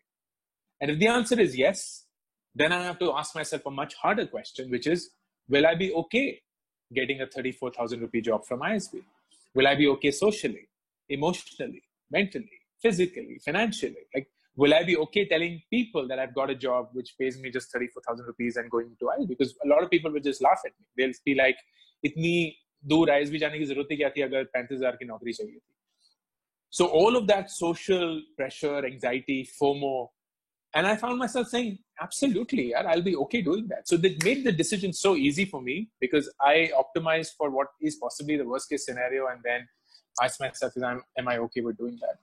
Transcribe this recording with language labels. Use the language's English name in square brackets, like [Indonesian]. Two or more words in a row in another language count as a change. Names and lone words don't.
[English] And if the answer is yes, then I have to ask myself a much harder question, which is, will I be okay getting a 34,000 rupee job from ISB? Will I be okay socially, emotionally, mentally, physically, financially? Like, will I be okay telling people that I've got a job which pays me just 34,000 rupees and going to ISB? Because a lot of people will just laugh at me. They'll be like, [Hindi] इतनी दूर ISB जाने की ज़रूरत ही क्या थी अगर 35,000 की नौकरी चाहिए थी. [English] So all of that social pressure, anxiety, FOMO, and I found myself saying, absolutely, I'll be okay doing that. So that made the decision so easy for me because I optimized for what is possibly the worst case scenario and then asked myself, am I okay with doing that?